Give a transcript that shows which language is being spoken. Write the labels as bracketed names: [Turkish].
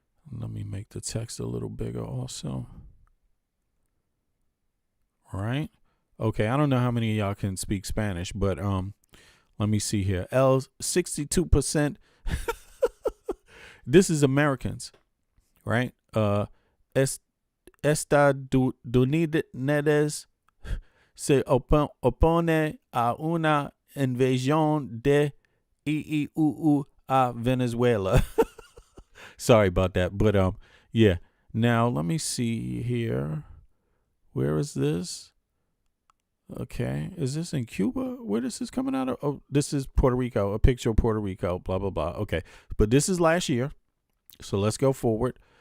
[English] Let me make the text a little bigger also. All right. Okay. I don't know how many of y'all can speak Spanish, but let me see here. 62%. This is Americans, right? [Spanish] Estados Unidos se opone a una invasión de IUU a Venezuela. [English] Sorry about that, but yeah. Now let me see here. Where is this? Okay, is this in Cuba? Where this is coming out of? Oh, this is Puerto Rico. A picture of Puerto Rico. Blah blah blah. Okay, but this is last year, so let's go forward.